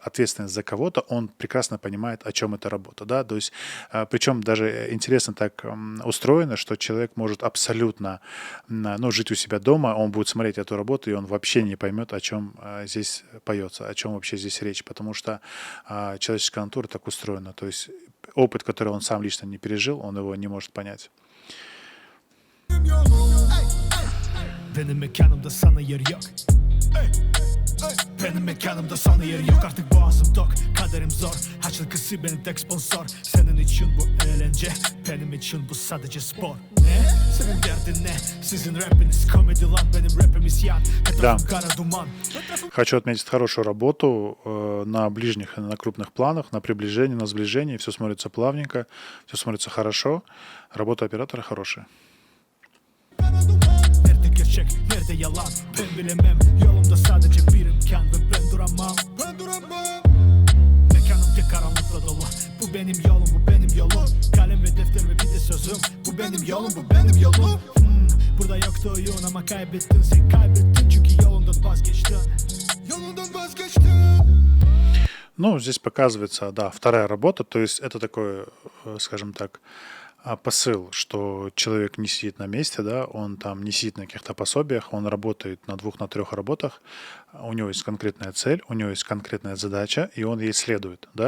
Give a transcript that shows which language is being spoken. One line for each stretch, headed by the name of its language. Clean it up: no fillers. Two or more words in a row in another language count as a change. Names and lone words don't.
Russian: ответственность за кого-то, он прекрасно понимает, о чем эта работа, да, то есть, причем даже интересно так устроено, что человек может абсолютно, ну, жить у себя дома, он будет смотреть эту работу, и он вообще не поймет, о чем здесь поется, о чем вообще здесь речь, потому что человеческая натура так устроена, то есть опыт, который он сам лично не пережил, он его не может понять.
Turkish: Benim mekanımda sana yer yok. Benim mekanımda sana yer yok. Artık boğazım tok, kaderim zor. Açılıkısı benim tek sponsor. Senin için bu eğlence, benim için bu sadece spor. Ne? Senin derdin ne? Sizin rapiniz komedi lan, benim rapim isyan. Etrafım kara duman.
Russian: Хочу отметить хорошую работу на ближних и на крупных планах, на приближении, на сближении. Все смотрится плавненько, все смотрится хорошо. Работа оператора хорошая.
Turkish: Nerede gerçek, nerede yalan? Ben bilemem. Yolumda sadece bir imkan ve ben duramam. Ben duramam. Mekanım tek karanlıkla dolu. Bu benim yolum, bu benim yolum. Kalem ve defter ve bir de sözüm. Bu benim yolum, bu benim yolum. Burada yoktu oyun ama kaybettin, sen kaybettin çünkü yolundan vazgeçtin. Yolundan vazgeçtim.
Russian: Ну, здесь показывается, да, вторая работа, то есть это такой, скажем так, посыл, что человек не сидит на месте, да, он там не сидит на каких-то пособиях, он работает на 2, на 3 работах, у него есть конкретная цель, у него есть конкретная задача, и он ей следует, да.